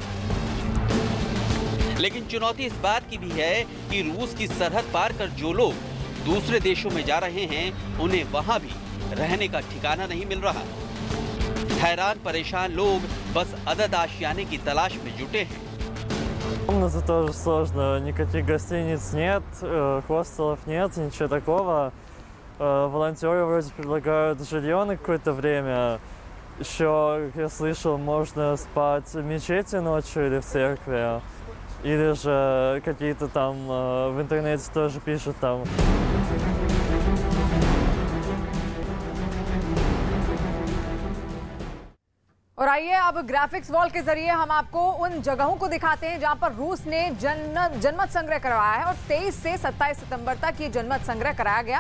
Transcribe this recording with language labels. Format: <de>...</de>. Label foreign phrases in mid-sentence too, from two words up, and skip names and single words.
<hi>लेकिन चुनौती इस बात की भी है कि रूस की सरहद पार कर जो लोग दूसरे देशों में जा रहे हैं, उन्हें वहां भी रहने का ठिकाना नहीं मिल रहा। हैरान परेशान लोग बस अदद आशियाने की तलाश में जुटे हैं।</hi> <ru>Комнаты тоже сложно, никаких гостиниц нет, хостелов нет, ничего такого. Волонтеры вроде предлагают жилье на какое-то время. Еще, как я слышал, можно спать в мечети ночью или в церкви. Или же какие-то там в интернете тоже пишут там.</ru> <hi>और आइए अब</hi> <en>graphics wall</en> <hi>के जरिए हम आपको उन जगहों को दिखाते हैं जहां पर रूस ने जनमत संग्रह करवाया है और 23 से 27 सितंबर तक ये जनमत संग्रह कराया गया।</hi>